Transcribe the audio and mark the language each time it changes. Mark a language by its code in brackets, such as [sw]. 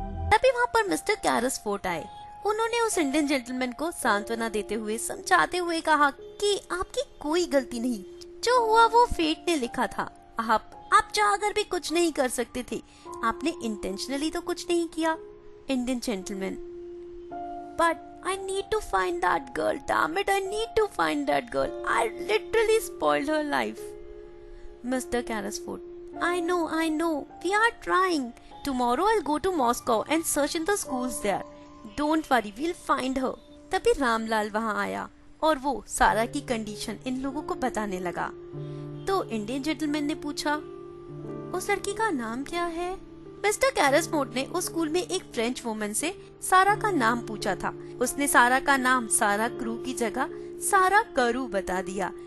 [hi] तभी वहाँ पर मिस्टर कैरसफोर्ड आए। उन्होंने उस इंडियन जेंटलमैन को सांत्वना देते हुए, समझाते हुए कहा कि आपकी कोई गलती नहीं, जो हुआ वो फेट ने लिखा था। आप चाहकर भी कुछ नहीं कर सकते थे। आपने इंटेंशनली तो कुछ नहीं किया। [en] Indian gentleman, but I need to find that girl. Damn it, I need to find that girl. I literally spoiled her life. Mr. Carrisford, I know. We are trying. Tomorrow I'll go to Moscow and search in the schools there. Don't worry, we'll find her. [hi] तभी रामलाल वहाँ आया और वो सारा की condition in लोगों को बताने लगा। तो इंडियन जेंटलमैन ने पूछा, उस लड़की का नाम क्या है? मिस्टर कैरसफोर्ड ने उस स्कूल में एक फ्रेंच वुमन से सारा का नाम पूछा था। उसने सारा का नाम सारा क्रू की जगह सारा करू बता दिया।